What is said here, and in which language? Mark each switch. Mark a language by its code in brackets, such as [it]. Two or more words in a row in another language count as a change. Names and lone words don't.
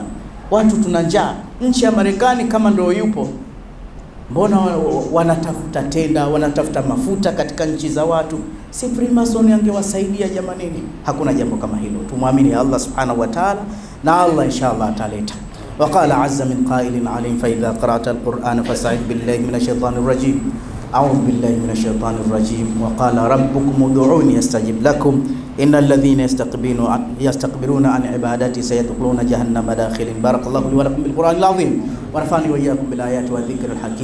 [sw] Watu tuna njaa. Nchi ya Marekani kama ndio yupo, mbona wanatafuta tenda, wanatafuta mafuta katika nchi za watu? Si Freemason angewasaidia jamanini? Hakuna jambo kama hilo. Tumwamini Allah [ar] سبحانه وتعالى, [sw] na Allah inshallah ataleta. [ar] وقال عز من قائل عليهم فإذا قرأت القرآن فاستعذ بالله من الشيطان الرجيم. أعوذ بالله من الشيطان الرجيم. وقال ربكم ادعوني استجب لكم إن الذين يستكبرون عن عبادتي سيدخلون جهنم داخلين. بارك الله لي ولكم بالقرآن العظيم ونفعني وإياكم بالآيات والذكر الحكيم.